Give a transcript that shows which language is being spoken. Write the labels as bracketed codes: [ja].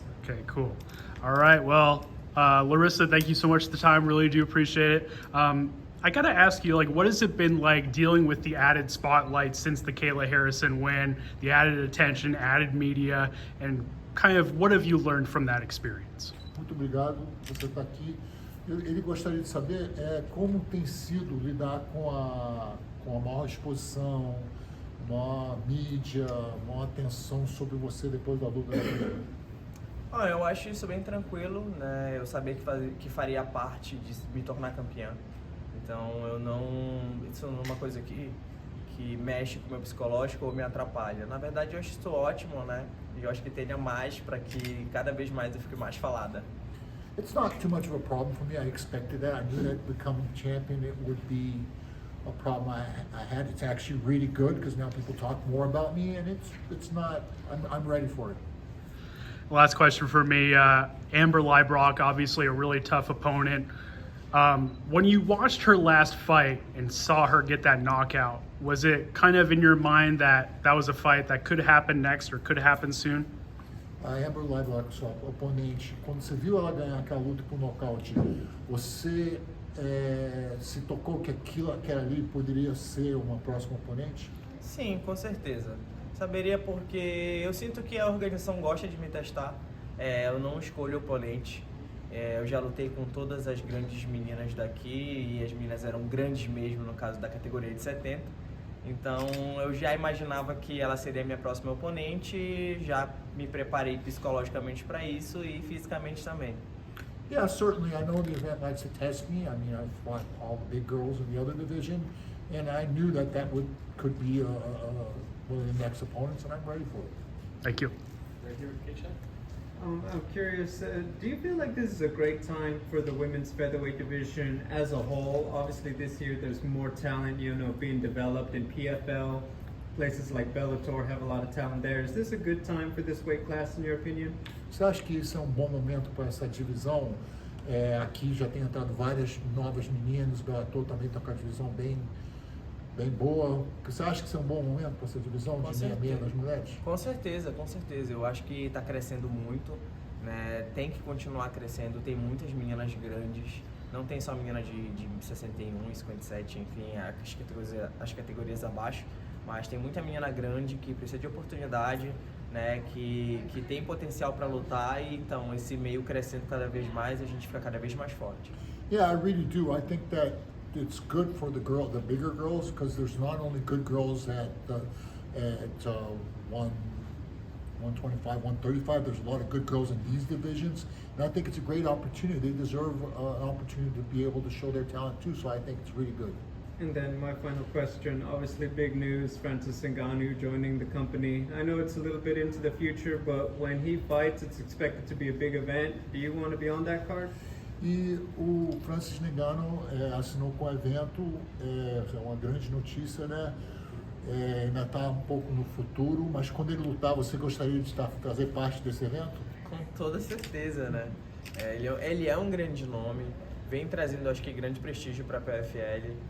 [en] Okay, cool. All right. Well, Larissa, thank you so much for the time. Really do appreciate it. I got to ask you, like, what has it been like dealing with the added spotlight since the Kayla Harrison win, the added attention, added media, and kind of what have you learned from that experience? [pt] Muito obrigado por você estar aqui. Ele gostaria de saber como tem sido lidar com a maior exposição, maior mídia, maior atenção sobre você depois da luta da vida. Eu acho isso bem tranquilo, né? Eu sabia que faria parte de me tornar campeã. Então isso não é uma coisa que mexe com o meu psicológico ou me atrapalha. Na verdade, eu acho isso ótimo, né? E eu acho que tenha mais para que cada vez mais eu fique mais falada. [en] It's not too much of a problem for me. I expected that. I knew that becoming champion it would be a problem I had. It's actually really good because now people talk more about me, and it's not. I'm ready for it. Last question for me. Amber Leibrock, obviously a really tough opponent. When you watched her last fight and saw her get that knockout, was it kind of in your mind that was a fight that could happen next or could happen soon? [pt] A Amber Leibrock, sua oponente, quando você viu ela ganhar aquela luta por nocaute, você se tocou que aquela ali poderia ser uma próxima oponente? Sim, com certeza. Saberia porque eu sinto que a organização gosta de me testar. Eu não escolho oponente. Eu já lutei com todas as grandes meninas daqui e as meninas eram grandes mesmo no caso da categoria de 70. Então eu já imaginava que ela seria minha próxima oponente, já me preparei psicologicamente para isso e fisicamente também. [en] Yeah, certainly. I know the event likes to test me. I mean, I've fought all the big girls in the other division, and I knew that could be one of the next opponents, and I'm ready for it. Thank you. Right here with Keisha. I'm curious, do you feel like this is a great time for the women's featherweight division as a whole? Obviously this year there's more talent, being developed in PFL. Places like Bellator have a lot of talent there. Is this a good time for this weight class in your opinion? [pt] Você acha que isso é bom momento para essa divisão? Aqui já tem entrado várias novas meninas, o Bellator também está com a divisão bem boa. Você acha que isso é bom momento para essa divisão de meia das mulheres? Com certeza, com certeza. Eu acho que está crescendo muito, né? Tem que continuar crescendo. Tem muitas meninas grandes. Não tem só meninas de 61, 57, enfim, as categorias abaixo. Mas tem muita menina grande que precisa de oportunidade, né? Que tem potencial para lutar. E então esse meio crescendo cada vez mais, a gente fica cada vez mais forte. [en] Yeah, I really do. I think that it's good for the bigger girls, because there's not only good girls at 125, 135. There's a lot of good girls in these divisions, and I think it's a great opportunity. They deserve an opportunity to be able to show their talent too. So I think it's really good. And then my final question, obviously big news, Francis Ngannou joining the company. I know it's a little bit into the future, but when he fights, it's expected to be a big event. Do you want to be on that card? [pt] E o Francis Ngannou assinou com o evento, é uma grande notícia, né? Ainda está um pouco no futuro, mas quando ele lutar, você gostaria de fazer parte desse evento? Com toda certeza, né? Ele é um grande nome, vem trazendo, acho que, grande prestígio para a PFL.